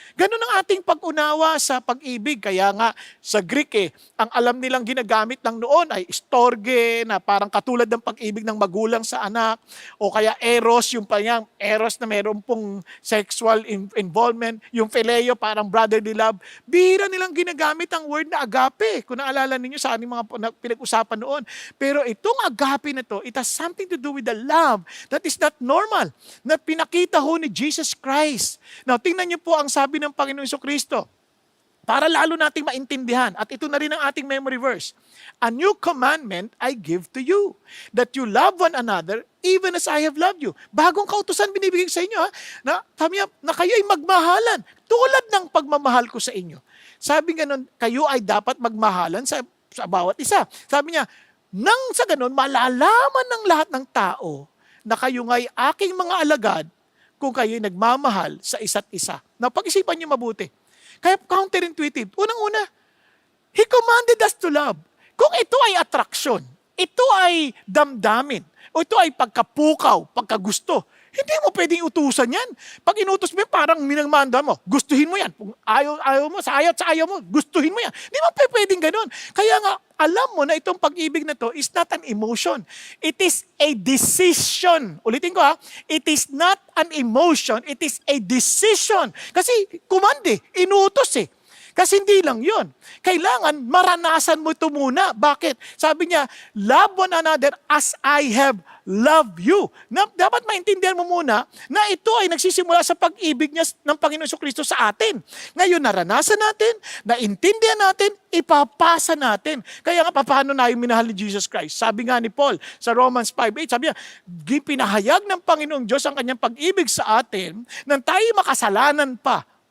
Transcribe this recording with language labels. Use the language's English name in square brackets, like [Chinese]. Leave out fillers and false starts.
[Filipino] Ganun ang ating pag-unawa sa pag-ibig. Kaya nga, sa Greek ang alam nilang ginagamit ng noon ay storge, na parang katulad ng pag-ibig ng magulang sa anak. O kaya eros, yung panyang eros na meron pong sexual involvement. Yung phileo, parang [English] brotherly love. [Filipino] Bihira nilang ginagamit ang word na agape. Kung naalala ninyo sa aming mga pinag-usapan noon. Pero itong agape na to, [English] it has something to do with the love that is not normal, [Filipino] na pinakita ho ni Jesus Christ. Now, tingnan niyo po ang sabi ng Panginoong Jesucristo, para lalo nating maintindihan, at ito na rin ang ating memory verse. [English] A new commandment I give to you, that you love one another even as I have loved you. [Filipino] Bagong kautusan binibigay sa inyo, na kayo ay magmahalan, tulad ng pagmamahal ko sa inyo. Sabi ganun, kayo ay dapat magmahalan sa bawat isa. Sabi niya, nang sa ganun, malalaman ng lahat ng tao na kayo nga'y aking mga alagad kung kayo'y nagmamahal sa isa't isa. Now, pag-isipan niyo mabuti. Kaya counterintuitive. Unang-una, [English] He commanded us to love. [Filipino] Kung ito ay attraction, ito ay damdamin, o ito ay pagkapukaw, pagkagusto, hindi mo pwedeng utusan yan. Pag inutos mo yan, parang minamanda mo, gustuhin mo yan. Kung ayaw mo, sa ayaw mo, gustuhin mo yan. Hindi mo pwedeng ganun. Kaya nga, alam mo na itong pag-ibig na to [English] is not an emotion. It is a decision. [Filipino] Ulitin ko [English] it is not an emotion, it is a decision. [Filipino] Kasi kumande, inutos Kasi hindi lang yun. Kailangan maranasan mo ito muna. Bakit? Sabi niya, [English] love one another as I have loved you. [Filipino] Dapat maintindihan mo muna na ito ay nagsisimula sa pag-ibig niya ng Panginoon Jesucristo sa atin. Ngayon, naranasan natin, naintindihan natin, ipapasa natin. Kaya nga, paano na yung minahal ni Jesus Christ? Sabi nga ni Paul sa Romans 5:8, sabi niya, pinahayag ng Panginoong Diyos ang kanyang pag-ibig sa atin nang tayo makasalanan pa.